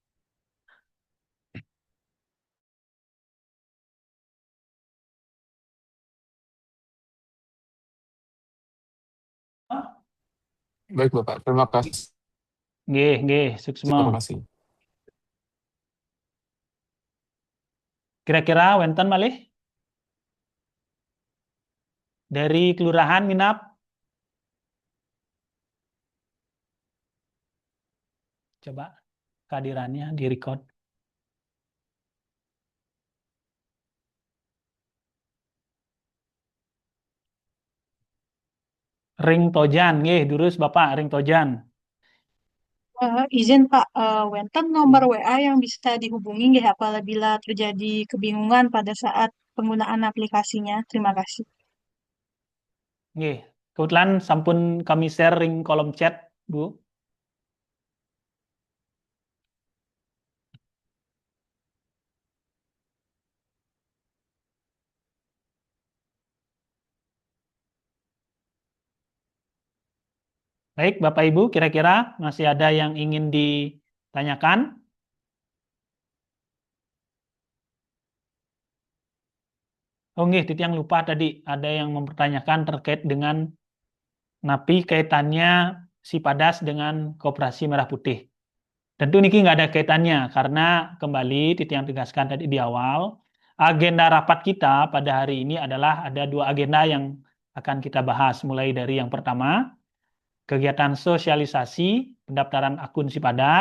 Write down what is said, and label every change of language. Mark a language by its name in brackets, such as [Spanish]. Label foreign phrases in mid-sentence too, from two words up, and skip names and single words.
[Indonesian] Baik Bapak, terima kasih. Nggih, Terima suksema. kasih. Kira-kira [Balinese] wenten malih [Indonesian] dari kelurahan Minap. Coba kehadirannya direcord. [Balinese] Ring Tojan, nggih, durus Bapak, Ring Tojan. [Indonesian] Izin Pak, wenten nomor WA yang bisa dihubungi nggih apabila terjadi kebingungan pada saat penggunaan aplikasinya. Terima kasih. Nggih, kebetulan sampun kami share ring kolom chat, Bu. Baik, Bapak Ibu, kira-kira masih ada yang ingin ditanyakan? Oh nggih, Titiang lupa tadi ada yang mempertanyakan terkait dengan napi kaitannya Sipadas dengan Koperasi Merah Putih. Tentu niki nggak ada kaitannya karena kembali Titiang tegaskan tadi di awal, agenda rapat kita pada hari ini adalah ada 2 agenda yang akan kita bahas, mulai dari yang pertama, kegiatan sosialisasi pendaftaran akun Sipadas.